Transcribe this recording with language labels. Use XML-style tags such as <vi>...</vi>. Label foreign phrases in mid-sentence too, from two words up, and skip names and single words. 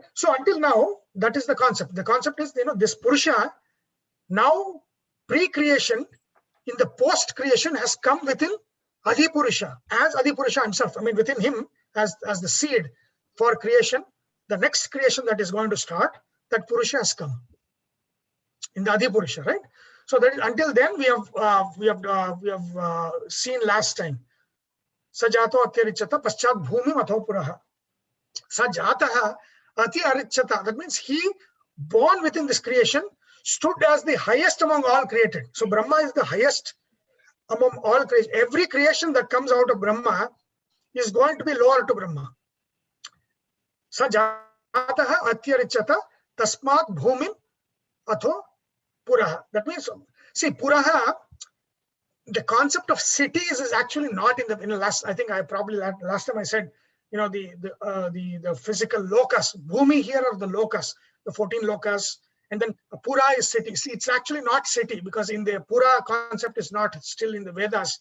<en>So until now, that is the concept. The concept is, this Purusha now pre-creation, in the post-creation, has come within Adipurusha, as Adipurusha himself. I mean, within him as the seed for creation. The next creation that is going to start, that Purusha has come in the Adipurusha, right? So that until then we have seen last time.</en> <sa>स जातो अत्यरिच्यत पश्चाद् भूमिम् अथो पुरः. स जातः अति अरिच्यत.</sa> <en>That means he, born within this creation, stood as the highest among all created. So Brahma is the highest among all creation. Every creation that comes out of Brahma is going to be lower to Brahma.</en> <sa>स जातः अत्यरिच्यत तस्मात् भूमिम् अथो पुरः.</sa> <en>That means, see, puraha, the concept of cities is actually not in the last. I think I probably last time I said, the physical locus. Bhumi here are the locus, the 14 locus, and then pura is city. See, it's actually not city, because in the pura concept is not still in the Vedas.</en>